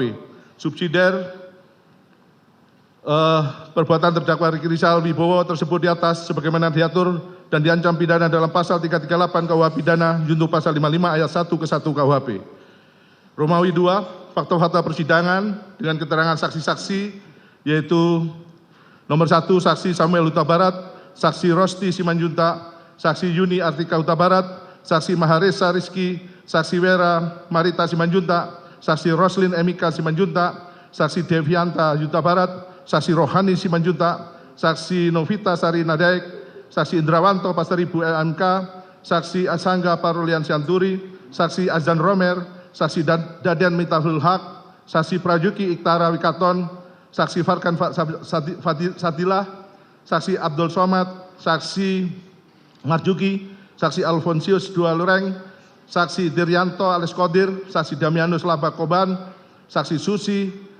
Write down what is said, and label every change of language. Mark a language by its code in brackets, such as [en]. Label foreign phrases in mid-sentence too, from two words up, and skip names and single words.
[id] Subsidiar perbuatan terdakwa Ricky Rizal Wibowo tersebut di atas sebagaimana diatur dan diancam pidana dalam pasal 338 KUH pidana junto pasal 55 ayat 1 ke 1 KUHP. Romawi 2, fakta-fakta persidangan dengan keterangan saksi-saksi, yaitu nomor 1 saksi Samuel Huta Barat, saksi Rosti Simanjuntak, saksi Yuni Artika Huta Barat, saksi Maharesa Rizky, saksi Wera Marita Simanjuntak, saksi Roslin Emika Simanjuntak, saksi Devianta Huta Barat, saksi Rohani Simanjuntak, saksi Novita Sari Nadaek, Saksi Indrawanto Pasaribu LMK, Saksi Asangga Parulian Sianturi, Saksi Azan Romer, Saksi Daden Mitahul Haq, Saksi Prajuki Iktara Wikaton, Saksi Farkan Sadilah, Saksi Abdul Somad, Saksi Marjuki, Saksi Alfonsius Dua Lureng, Saksi Diryanto alias Kodir, Saksi Damianus Labakoban, Saksi Susi,